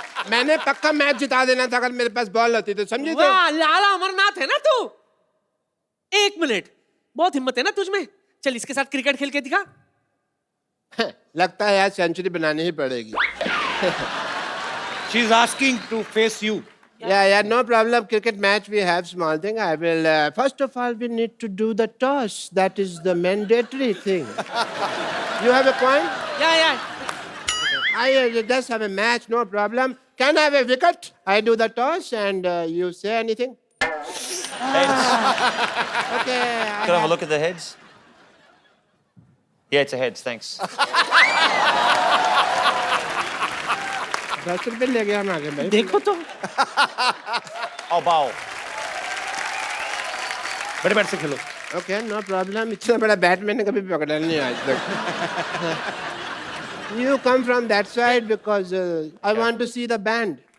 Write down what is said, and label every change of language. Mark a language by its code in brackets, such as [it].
[hi] मैंने पक्का मैच जिता देना था अगर मेरे पास बॉल होती तो, समझी? तो वाह, लाला अमरनाथ है ना तू। 1 मिनट, बहुत हिम्मत है ना तुझ में। चल इसके साथ क्रिकेट खेल के दिखा। लगता है आज सेंचुरी बनानी ही पड़ेगी। [en] She is asking to face you. Yeah, no problem. Cricket match, we have small thing. I will, first of all, we need to do the toss. That is the mandatory thing. You have a coin? Yeah. I just have a match, no problem. Can I have a wicket? I do the toss and you say anything? Heads. Okay. Can I have a look at the heads? Yeah, it's a heads, thanks. [hi] 10 रुपए ले गया हम आगे भाई। देखो तो। [en] I'll bowl. [hi] बड़े bat से खेलो। [en] Okay, no problem. [hi] इतना बड़ा बैट मैंने कभी पकड़ा नहीं आज तक। [en] You come from that side because I want to see the band.